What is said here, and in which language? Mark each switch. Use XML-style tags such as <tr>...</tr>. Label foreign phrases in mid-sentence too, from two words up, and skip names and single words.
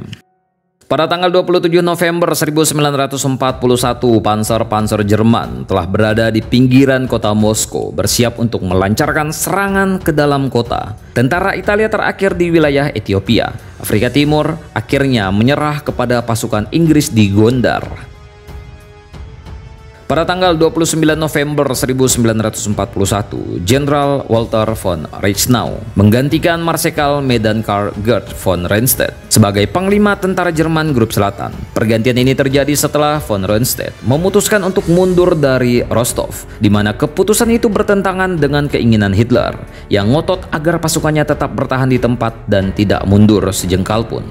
<id>Pada tanggal 27 November 1941, panzer-panzer Jerman telah berada di pinggiran kota Moskow bersiap untuk melancarkan serangan ke dalam kota. Tentara Italia terakhir di wilayah Ethiopia, Afrika Timur, akhirnya menyerah kepada pasukan Inggris di Gondar. Pada tanggal 29 November 1941, Jenderal Walter von Reichenau menggantikan Marsekal Medankar Gerd von Rundstedt sebagai Panglima Tentara Jerman Grup Selatan. Pergantian ini terjadi setelah von Rundstedt memutuskan untuk mundur dari Rostov, di mana keputusan itu bertentangan dengan keinginan Hitler yang ngotot agar pasukannya tetap bertahan di tempat dan tidak mundur sejengkal pun.</id>